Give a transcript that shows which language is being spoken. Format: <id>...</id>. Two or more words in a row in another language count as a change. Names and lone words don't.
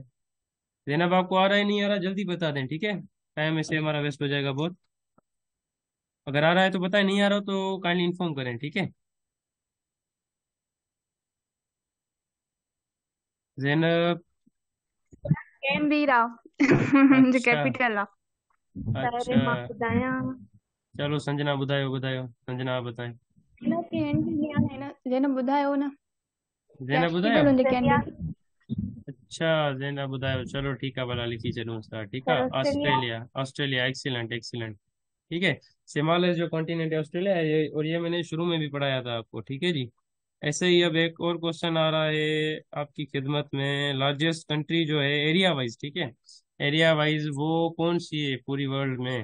<hi>जैनब, आपको आ रहा है नहीं आ रहा जल्दी बता दें, ठीक है, टाइम ऐसे हमारा वेस्ट हो जाएगा बहुत। अगर आ रहा है तो बताएं, नहीं आ रहा हो तो</hi> <en>kindly inform</en> <hi>करें, ठीक है। जैनब।</hi> <sd>कैनबेरा जो</sd> <hi>अच्छा</hi> <sd>कैपिटल आहे। अरे</sd> <hi>अच्छा।</hi> <sd>मां ॿुधायां। चलो संजना ॿुधायो ॿुधायो,</sd> <hi>संजना आप बताएं।</hi> <sd>हिनखे हिंट ॾियां हिन जंहिं ॿुधायो न जैनब ॿुधायो। कैपिटल हुनजे कैनबेरा। अच्छा, जैनब ॿुधायो, चलो ठीकु आहे, भला लिखी छॾूं था, ठीकु सर आहे। ऑस्ट्रेलिया।</sd> <hi>ऑस्ट्रेलिया, ऑस्ट्रेलिया,</hi> <en>excellent excellent,</en> <hi>ठीक है। शिमालय जो कॉन्टिनेंट है ऑस्ट्रेलिया है, और ये मैंने शुरू में भी पढ़ाया था आपको, ठीक है जी। ऐसे ही अब एक और क्वेश्चन आ रहा है आपकी खिदमत में।</hi> <en>largest country</en> <hi>जो है</hi> <en>area wise,</en> <hi>ठीक है,</hi> <en>area wise</en> <hi>वो कौन सी है पूरी वर्ल्ड में?</hi>